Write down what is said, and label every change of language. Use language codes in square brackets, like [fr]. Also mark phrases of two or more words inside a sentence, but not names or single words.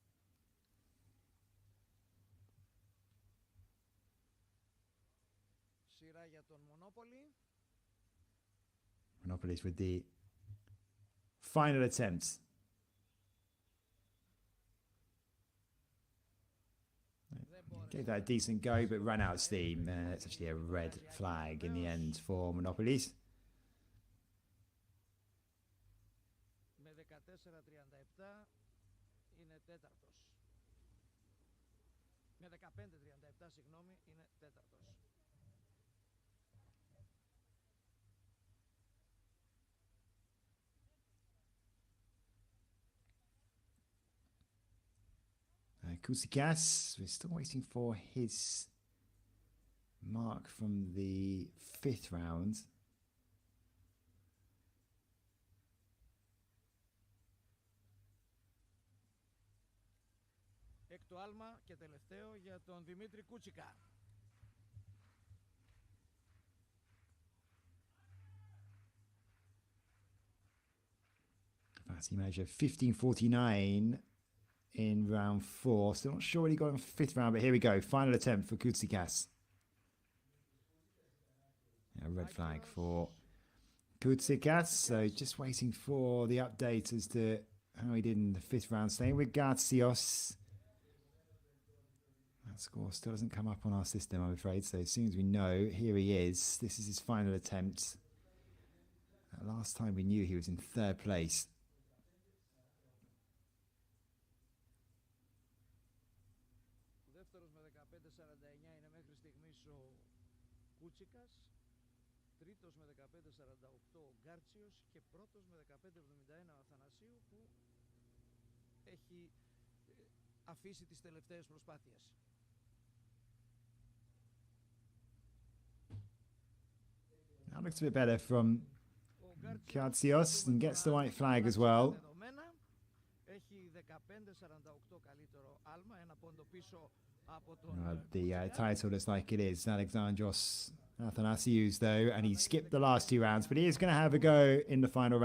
[en] Monopolis with the final attempt. Gave that a decent go, but ran out of steam. It's actually a red flag in the end for Monopolis. [el] Με 14-37 είναι τέταρτος. Με 15-37, συγγνώμη, είναι τέταρτος. [en] Kallitheas, we're still waiting for his mark from the fifth round. [el] Έκτο άλμα και τελευταίο για τον Δημήτρη Κούτσικα. [en] Capacity measure 15.49 in round 4. Still not sure what he got in fifth round, but here we go. Final attempt for Kallitheas. A red flag for Kallitheas. So just waiting for the update as to how he did in the fifth round. Staying with Gatsios. That score still doesn't come up on our system, I'm afraid. So as soon as we know, here he is. This is his final attempt. Last time we knew he was in third place. [el] Δεύτερος με 15-49 είναι μέχρι στιγμής ο Κούτσικας. Τρίτος με 15-48 ο Γκάρτσιος και πρώτος με 15-71 ο Αθανασίου που έχει αφήσει τις τελευταίες προσπάθειες. [en] That looks a bit better from Kallitheas and gets the white flag as well. The title looks like it is Alexandros Athanasiou's though, and he skipped the last 2 rounds, but he is going to have a go in the final round.